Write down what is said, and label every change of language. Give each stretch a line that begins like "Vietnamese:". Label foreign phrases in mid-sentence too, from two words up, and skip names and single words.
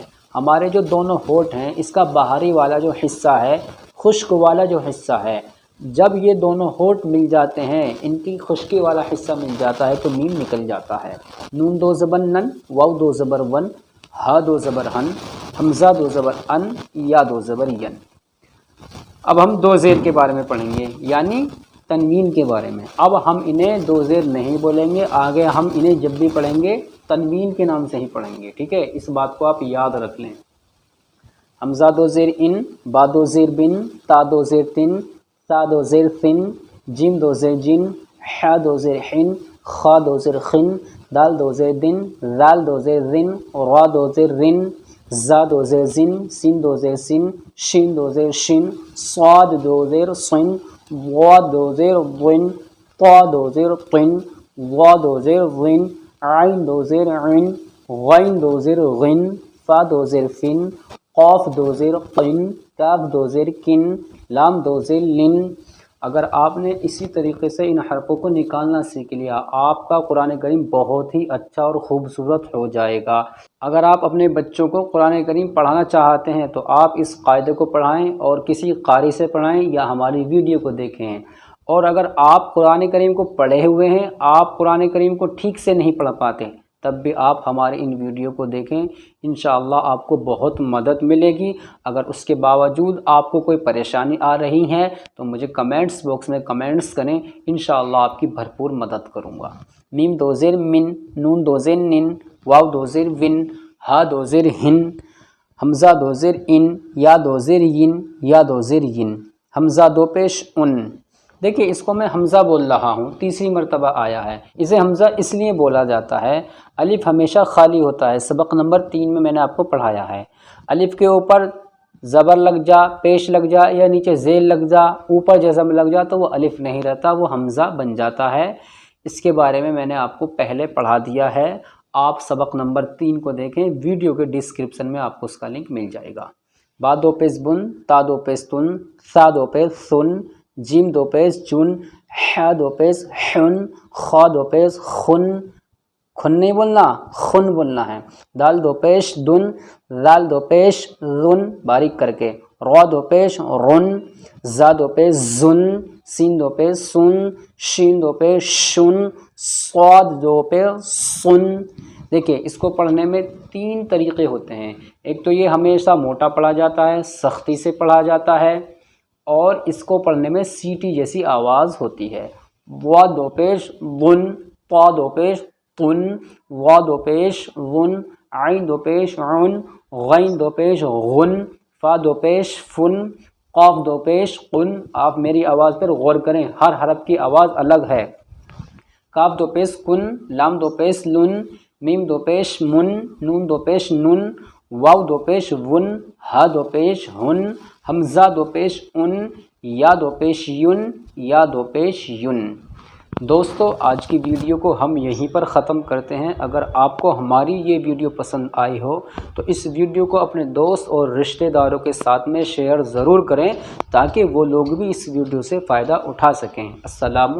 Urdu: ہمارے جو دونوں ہونٹ ہیں اس کا باہری والا جو حصہ ہے، خشک والا جو حصہ ہے، جب یہ دونوں ہونٹ مل جاتے ہیں، ان کی خشکی والا حصہ مل جاتا ہے تو میم نکل جاتا ہے. نون 2 زبر نن، واو 2 زبر ون، ہا 2 زبر ہن، ہمزہ 2 زبر ان، یا 2 زبر ین. اب ہم 2 زیر کے بارے میں پڑھیں گے، یعنی تنوین کے بارے میں۔ اب ہم انہیں دو زیر نہیں بولیں گے، آگے ہم انہیں جب بھی پڑھیں گے تنوین کے نام سے ہی پڑھیں گے، ٹھیک ہے؟ اس بات کو آپ یاد رکھ لیں۔ حمزہ دو زیر ان، با دو زیر بن، تا دو زیر تن، سا دو زیر ثن، جیم دو زیر جن، ح دو زیر حن، خا دو زیر خن، دال دو زیر دن، زال دو زیر زن، را دو زیر رن، زا دو زیر زن، سین دو زیر سن، شین دو زیر شن، صاد دو زیر صن، وا دو زیر ضن، طا دو زیر طن، وا دو زیر ضن، عین دو زیر عن، غین دو زیر غن، فا دو زیر فن، قاف دو زیر قن، کاف دو زیر کن، لام دو زیر لن۔ اگر آپ نے اسی طریقے سے ان حرفوں کو نکالنا سیکھ لیا، آپ کا قرآن کریم بہت ہی اچھا اور خوبصورت ہو جائے گا۔ اگر آپ اپنے بچوں کو قرآن کریم پڑھانا چاہتے ہیں تو آپ اس قاعدے کو پڑھائیں اور کسی قاری سے پڑھائیں یا ہماری ویڈیو کو دیکھیں۔ اور اگر آپ قرآن کریم کو پڑھے ہوئے ہیں، آپ قرآن کریم کو ٹھیک سے نہیں پڑھ پاتے، تب بھی آپ ہمارے ان ویڈیو کو دیکھیں، انشاءاللہ آپ کو بہت مدد ملے گی۔ اگر اس کے باوجود آپ کو کوئی پریشانی آ رہی ہے تو مجھے کمنٹس باکس میں کمنٹس کریں، انشاءاللہ آپ کی بھرپور مدد کروں گا۔ میم دو زیر من، نون دو زیر نن، واو دو زیر ون، ہا دو زیر ہن، حمزہ دو زیر ان، یا دو زیر ین، یا دو زیر ین، حمزہ دو پیش ان۔ دیکھیے اس کو میں حمزہ بول رہا ہوں، تیسری مرتبہ آیا ہے۔ اسے حمزہ اس لیے بولا جاتا ہے، الف ہمیشہ خالی ہوتا ہے، سبق نمبر 3 میں نے آپ کو پڑھایا ہے۔ الف کے اوپر زبر لگ جا، پیش لگ جا یا نیچے ذیل لگ جا، اوپر جزم لگ جا تو وہ الف نہیں رہتا، وہ حمزہ بن جاتا ہے۔ اس کے بارے میں نے آپ کو پہلے پڑھا دیا ہے، آپ سبق نمبر 3 کو دیکھیں، ویڈیو کے ڈسکرپشن میں آپ کو اس کا لنک مل جائے گا۔ با دو پیش بن، تا دو پیش تن، سا دو پیش سن، جیم دو پیش جن، ح دو پیش حن، خا دو پیش خن، کھن نہیں بولنا، خن بولنا ہے، دال دو پیش دن، زال دو پیش زن باریک کر کے، را دو پیش رن، زا دو پیش زن، سین دو پیش سن، شین دو پیش شن، صاد دو پیش سن۔ دیکھیں اس کو پڑھنے میں 3 طریقے ہوتے ہیں، ایک تو یہ ہمیشہ موٹا پڑھا جاتا ہے، سختی سے پڑھا جاتا ہے، اور اس کو پڑھنے میں سیٹی جیسی آواز ہوتی ہے۔ وا دو پیش ون، طا دو پیش طن، وا دو پیش ون، عین دو پیش عن، غین دو پیش غن، فا دو پیش فن، قاف دو پیش قن۔ آپ میری آواز پر غور کریں، ہر حرف کی آواز الگ ہے۔ کاف دو پیش کن، لام دو پیش لن، میم دو پیش من، نون دو پیش نن، واو دو پیش ون، ہا دو پیش ہن، حمزہ دو پیش ان، یا دو پیش یون، یا دو پیش یون۔ دوستو آج کی ویڈیو کو ہم یہیں پر ختم کرتے ہیں۔ اگر آپ کو ہماری یہ ویڈیو پسند آئی ہو تو اس ویڈیو کو اپنے دوست اور رشتہ داروں کے ساتھ میں شیئر ضرور کریں تاکہ وہ لوگ بھی اس ویڈیو سے فائدہ اٹھا سکیں۔